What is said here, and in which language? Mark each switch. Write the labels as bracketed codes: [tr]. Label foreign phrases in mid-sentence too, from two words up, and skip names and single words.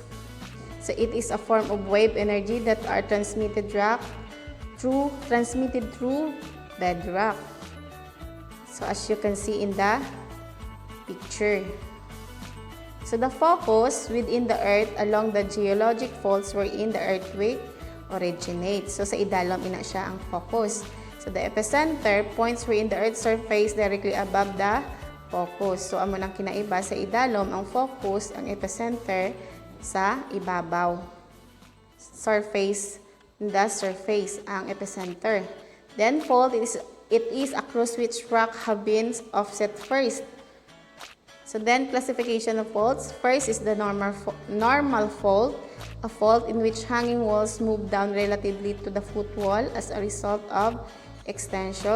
[en] So it is a form of wave energy that are transmitted through bedrock. So as you can see in the picture. So the focus within the Earth along the geologic faults wherein the earthquake originates. [hil] So sa idalom ina siya ang focus. [en] So the epicenter points wherein the Earth's surface directly above the focus. [hil] So amo nang kinaiba sa idalom ang focus, ang epicenter sa ibabaw. [en] The surface ang epicenter. Then fault, it is across which rock have been offset first. So then classification of faults. First is the normal fault, a fault in which hanging walls move down relatively to the footwall as a result of extension.